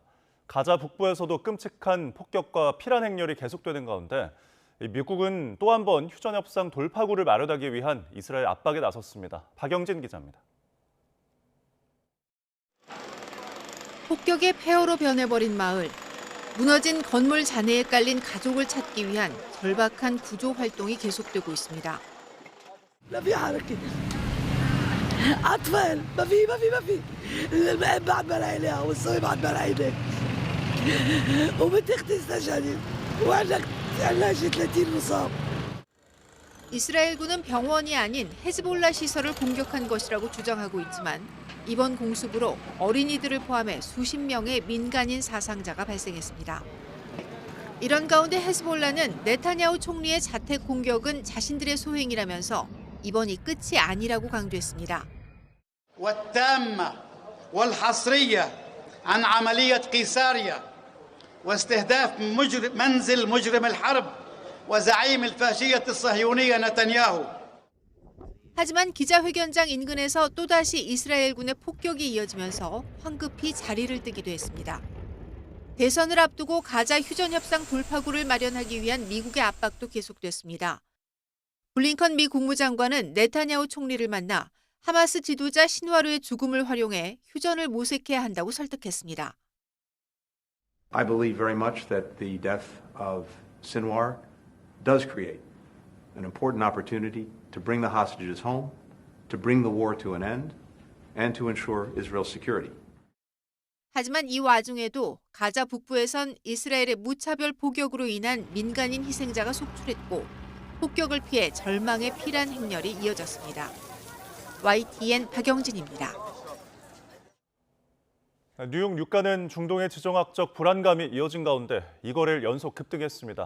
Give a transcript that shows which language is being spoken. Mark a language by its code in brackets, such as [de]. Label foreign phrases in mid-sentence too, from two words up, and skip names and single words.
[ko] 가자 북부에서도 끔찍한 폭격과 피란 행렬이 계속되는 가운데 미국은 또 한 번 휴전협상 돌파구를 마련하기 위한 이스라엘 압박에 나섰습니다. 박영진 기자입니다. 폭격의 폐허로 변해버린 마을. 무너진 건물 잔해에 깔린 가족을 찾기 위한 절박한 구조 활동이 계속되고 있습니다. [ar] ما في حركة أطفال ما في الماء بعد ما لقيناها والصوي بعد ما لقيناه وبنت أختي استشهدت وعندنا شي 30 مصاب. [ko] 이스라엘군은 병원이 아닌 헤즈볼라 시설을 공격한 것이라고 주장하고 있지만 이번 공습으로 어린이들을 포함해 수십 명의 민간인 사상자가 발생했습니다. 이런 가운데 헤즈볼라는 네타냐후 총리의 자택 공격은 자신들의 소행이라면서 이번이 끝이 아니라고 강조했습니다. [ar] والتامة والحصرية عن عملية قيساريا واستهداف منزل مجرم الحرب وزعيم الفاشية الصهيونية نتنياهو. [ko] 하지만 기자회견장 인근에서 또다시 이스라엘군의 폭격이 이어지면서 황급히 자리를 뜨기도 했습니다. 대선을 앞두고 가자 휴전협상 돌파구를 마련하기 위한 미국의 압박도 계속됐습니다. 블링컨 미 국무장관은 네타냐후 총리를 만나 하마스 지도자 신와르의 죽음을 활용해 휴전을 모색해야 한다고 설득했습니다. [en] I believe very much that the death of Sinwar does create an important opportunity to bring the hostages home, to bring the war to an end, and to ensure Israel's security. [ko] 하지만 이 와중에도 가자 북부에선 이스라엘의 무차별 폭격으로 인한 민간인 희생자가 속출했고 폭격을 피해 절망의 피란 행렬이 이어졌습니다. YTN 박영진입니다. 뉴욕 유가는 중동의 지정학적 불안감이 이어진 가운데 2거래일 연속 급등했습니다.